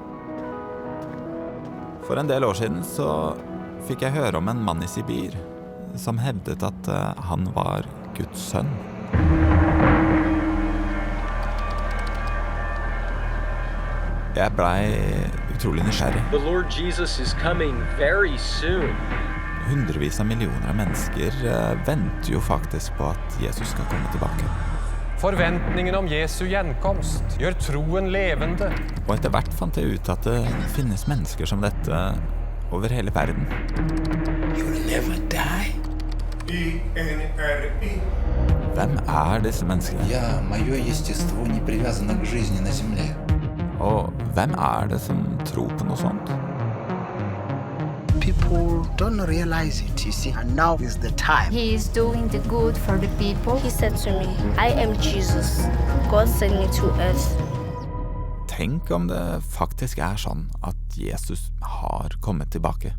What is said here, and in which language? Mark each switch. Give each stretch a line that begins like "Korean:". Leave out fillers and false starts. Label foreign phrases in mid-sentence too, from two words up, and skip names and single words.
Norwegian: For en del år siden så fikk jeg høre om en mann i Sibir som hevdet at han var Guds sønn. Jeg ble utrolig nysgjerrig.
English: The Lord Jesus is coming very soon.
Norwegian: Hundrevis av millioner av mennesker venter jo faktisk på at Jesus skal komme tilbake. Forventningen om Jesu gjenkomst gjør troen levende. Og etter hvert fant jeg ut at det finnes mennesker som dette over hele verden.
English: You will never die. INRI.
Norwegian: Hvem disse menneskene?
Russian: Мое естество не привязано к жизни на земле.
Norwegian: Og hvem det som tror på noe sånt?
English: People don't realize it, you see, and now is the time. He is doing the good for the people. He said to me, I am Jesus. God sent me to earth.
Norwegian: Tenk om det faktisk sånn at Jesus har kommet tilbake.